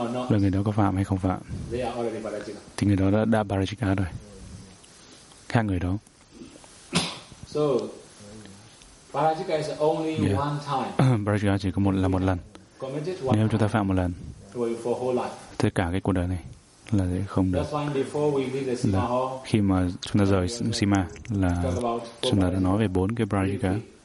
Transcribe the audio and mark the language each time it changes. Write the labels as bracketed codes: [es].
[vi] Là người đó có phạm hay không phạm thì người đó đã parajika rồi. Khác người đó. [en] So parajika is only one time. [vi] Parajika chỉ có một lần. Nếu chúng ta phạm một lần tất cả cái cuộc đời này là sẽ không được. Là khi mà chúng ta rời Sima là chúng ta đã nói về bốn cái parajika.